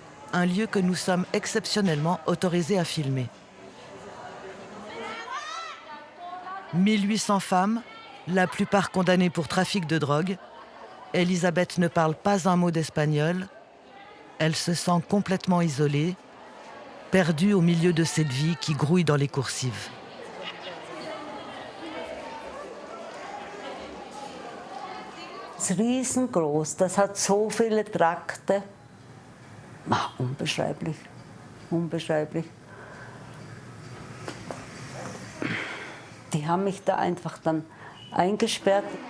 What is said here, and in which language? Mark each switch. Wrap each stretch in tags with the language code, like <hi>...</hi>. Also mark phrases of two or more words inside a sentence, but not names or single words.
<fr>un lieu que nous sommes exceptionnellement autorisés à filmer. 1800 femmes, la plupart condamnées pour trafic de drogue. Elisabeth ne parle pas un mot d'espagnol. Elle se sent complètement isolée, perdue au milieu de cette vie qui grouille dans les coursives.</fr> <de>Das ist riesengroß, das hat so viele Trakte. Unbeschreiblich, unbeschreiblich. Die haben mich da einfach dann eingesperrt.</de>